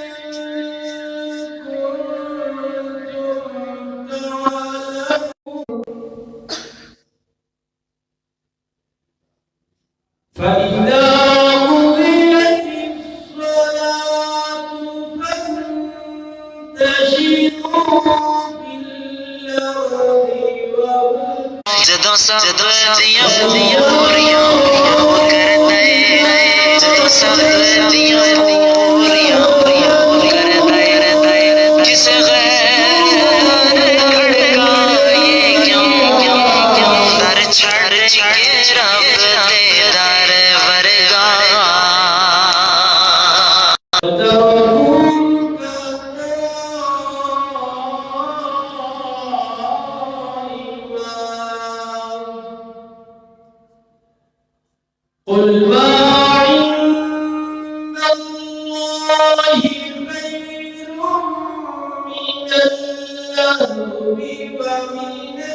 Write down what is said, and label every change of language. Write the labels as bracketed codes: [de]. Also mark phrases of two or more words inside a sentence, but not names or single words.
[ar] فإذا قضيت الصلاة فانتشروا في الأرض [pa] ਜਦੋਂ ਸਭ ਦੀਆਂ ਪੂਰੀਆਂ ਕਰਦਾ ਏ ਜਦੋਂ ਸਭ ਦੀਆਂ ਪੂਰੀਆਂ ਕਰਦਾ ਏ ਜਿਸ ਗੈਰ ਖੜਕਾਏ ਕਿਉਂ ਦਰ ਛੱਡ ਕੇ ਰੱਬ ਦੇ ਦਰ ਵਰਗਾ [ar] قل ما عند الله خير من اللهو ومن